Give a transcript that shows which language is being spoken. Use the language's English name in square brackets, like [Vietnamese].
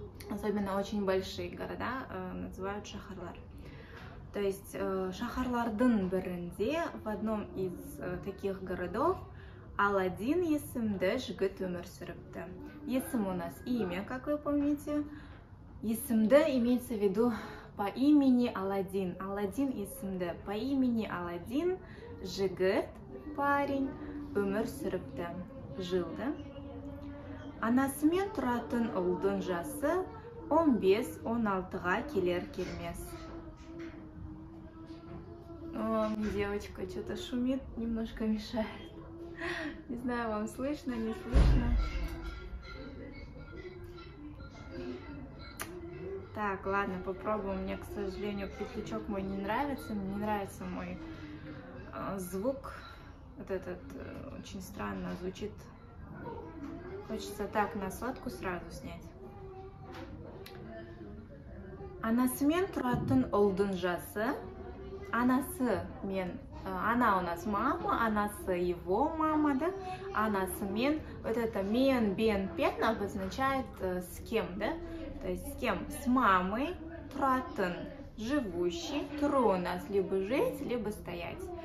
[Russian] Особенно очень большие города называют шахарлар. [Kazakh] То есть шахарлардың бірінде, [Russian] в одном из таких городов, [Kazakh] Аладдин есімді жігіт өмір сүріпті. [Russian] Есім у нас имя, как вы помните. Есімді имеется в виду по имени Аладдин. [Kazakh] Аладдин есімді [Russian] по имени Аладдин, [Kazakh] жігіт, парень, өмір сүріпті, жылды. Анасымен тұратын ұлдың жасы 15-16-ға келер-келмес. [Russian] О, девочка что-то шумит, немножко мешает. Не знаю, вам слышно, не слышно. Так, ладно, попробуем. Мне, к сожалению, петлячок мой не нравится. Мне не нравится мой звук. Вот этот очень странно звучит. Хочется так на сотку сразу снять. [Kazakh] Анасымен тұратын ұлдың жасы. Анасы мен, [Russian] она у нас мама, анасы его мама, да? Анасымен, вот это мен, бен, пен обозначает с кем, да? То есть с кем? С мамой, тұратын, живущий, тұру у нас либо жить, либо стоять.